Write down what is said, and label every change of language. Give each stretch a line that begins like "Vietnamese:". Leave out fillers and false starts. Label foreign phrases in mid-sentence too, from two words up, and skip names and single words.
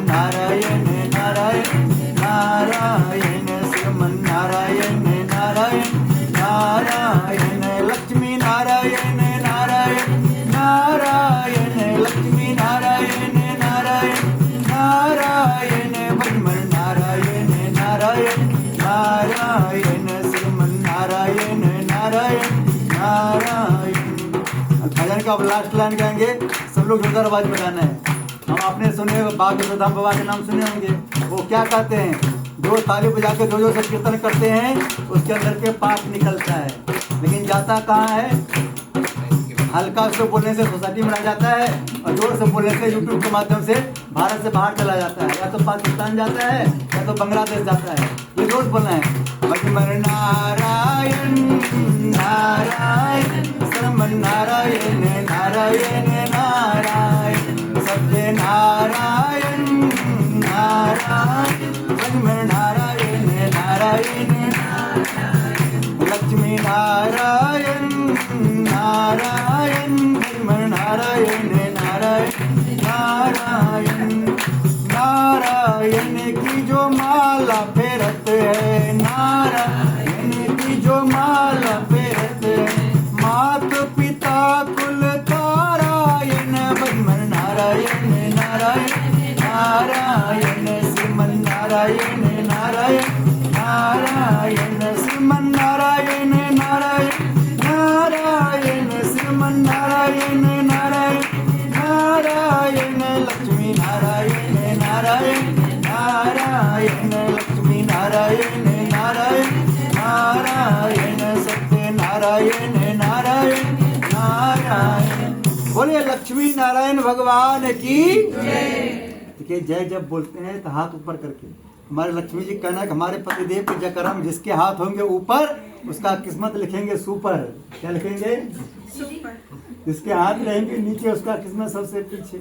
Hindi: नारायण नारायण नारायण श्रीमन नारायण नारायण नारायण लक्ष्मी नारायण नारायण नारायण लक्ष्मी नारायण नारायण नारायण भजमन नारायण नारायण नारायण श्रीमन नारायण नारायण नारायण। भजन का अब
English: last line
Hindi: गाएंगे, सब लोग जोरदार आवाज में गाना है। हम आपने सुने बागेश्वर बाबा के नाम सुने होंगे, वो क्या कहते हैं, जो ताली बजा के जो सब कीर्तन करते हैं उसके अंदर के पाप निकलता है, लेकिन जाता कहाँ है, हल्का से बोलने से सोसाइटी में रह जाता है और जोर से बोलने से यूट्यूब के माध्यम से भारत से बाहर चला जाता है, या तो पाकिस्तान जाता है या तो बांग्लादेश जाता है। ये रोज बोलना है भजमन नारायण नारायण श्रीमन नारायण नारायण नारायण सत्य नारायण नारायण भजमन नारायण नारायण लक्ष्मी नारायण नारायण भजमन नारायण नारायण नारायण नारायण की जो माला फेरत है, नारायण की जो माला फेरत है, मात पिता कुल तारायण भजमन नारायण नारायण नारायण श्रीमन नारायण नारायण नारायण श्रीमन नारायण नारायण नारायण श्रीमन नारायण नारायण नारायण लक्ष्मी नारायण नारायण नारायण लक्ष्मी नारायण नारायण नारायण सत्य नारायण नारायण नारायण। बोलिए लक्ष्मी नारायण भगवान की देखिए जय जब बोलते हैं तो हाथ ऊपर करके, हमारे लक्ष्मी जी कहना है कि हमारे पतिदेव के जकरम जिसके हाथ होंगे ऊपर उसका किस्मत लिखेंगे सुपर। क्या लिखेंगे? जिसके हाथ रहेंगे नीचे उसका किस्मत सबसे पीछे।